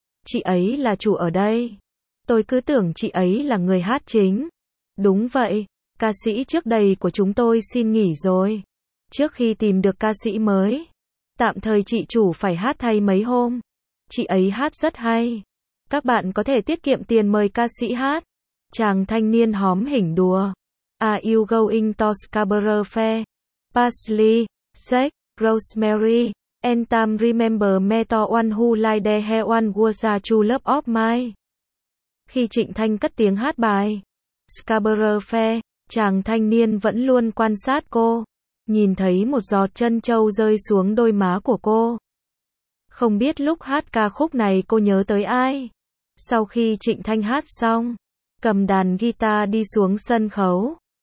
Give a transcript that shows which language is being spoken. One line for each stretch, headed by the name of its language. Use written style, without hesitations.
Vietnamese: Chị ấy là chủ ở đây. Tôi cứ tưởng chị ấy là người hát chính. Đúng vậy. Ca sĩ trước đây của chúng tôi xin nghỉ rồi. Trước khi tìm được ca sĩ mới, tạm thời chị chủ phải hát thay mấy hôm. Chị ấy hát rất hay. Các bạn có thể tiết kiệm tiền mời ca sĩ hát. Chàng thanh niên hóm hỉnh đùa.
English: Are you going to Scarborough Fair? Parsley, sage, rosemary, and thyme. Remember me to one who lied there he one was a true love of mine.
Vietnamese: Khi Trịnh Thanh cất tiếng hát bài Scarborough Fair, chàng thanh niên vẫn luôn quan sát cô. Nhìn thấy một giọt trân châu rơi xuống đôi má của cô. Không biết lúc hát ca khúc này cô nhớ tới ai. Sau khi Trịnh Thanh hát xong, cầm đàn guitar đi xuống sân khấu.